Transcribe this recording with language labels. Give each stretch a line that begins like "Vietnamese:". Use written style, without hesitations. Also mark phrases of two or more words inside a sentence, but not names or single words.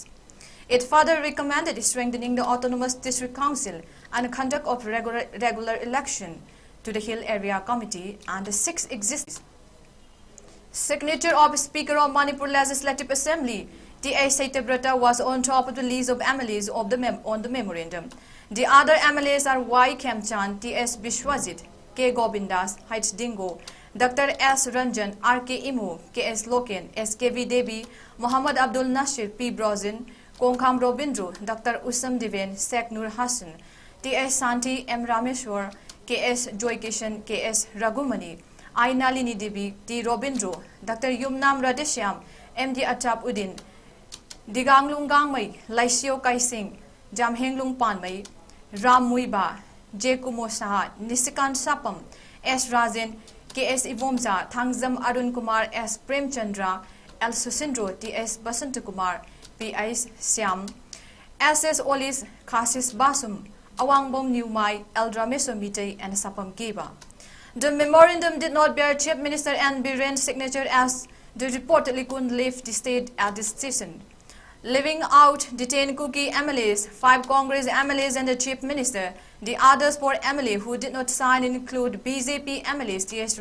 English: It further recommended strengthening the Autonomous District Council and conduct of regular election to the Hill Area Committee and the 6 existing. Signature of Speaker of Manipur Legislative Assembly, T.A. Saitabrata, was on top of the list of MLAs of on the memorandum. The other MLAs are Y. Khemchand, T.S. Bishwajit, K. Govindas, H. Dingo, Dr. S. Ranjan, R.K. Imu, K.S. Loken, S.K.V. Devi, Muhammad Abdul Nasir, P. Brozin, Kongkham Robindro, Dr. Usam Diven, Sheikh Nur Hassan, T.S. Santi, M. Rameshwar, K.S. Joy Kishan, K.S. Ragumani, I. Nalini Devi, T. Robindro, Dr. Yumnam Radeshyam, M.D. Achap Udin, Diganglung Gangmai, Laisio Kai Singh, Jamhenglung Panmai, Ram Muiba, J. Kumo Saha, Nisikan Sapam, S. Rajan, K.S. Ivomza, Thangzam Arun Kumar, S. Premchandra, L. Susindro, T.S. Basantakumar, P.I. Siam, S.S. Olis, Khasis Basum, Awangbom Niumai, El Rameso Mitei, and Sapam Geba. The memorandum did not bear Chief Minister N. Biren's signature as they reportedly couldn't leave the state at this session. Leaving out the 10 Kuki MLAs, 5 Congress MLAs and the Chief Minister, the others 4 MLA who did not sign include BJP MLAs T.S.